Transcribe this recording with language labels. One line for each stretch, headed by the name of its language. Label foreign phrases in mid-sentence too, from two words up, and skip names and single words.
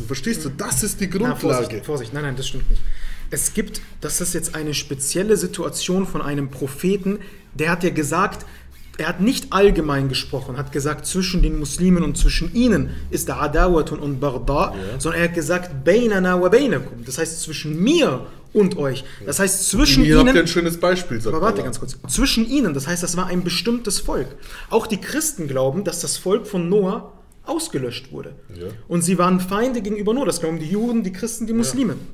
German: Verstehst du? Das ist die Grundlage. Vorsicht, nein, das stimmt nicht. Das ist jetzt eine spezielle Situation von einem Propheten, der hat ja gesagt, er hat nicht allgemein gesprochen, hat gesagt, zwischen den Muslimen und zwischen ihnen ist der Adawatun und Barda, sondern er hat gesagt,
Arabic: بيننا وبينكم,
German: das heißt zwischen mir und euch. Das heißt zwischen ihnen. Ihr habt ein schönes Beispiel, sagt aber warte ganz kurz. Zwischen ihnen, das heißt, das war ein bestimmtes Volk. Auch die Christen glauben, dass das Volk von Noah ausgelöscht wurde. Ja. Und sie waren Feinde gegenüber Noah. Das glauben die Juden, die Christen, die Muslime. Ja.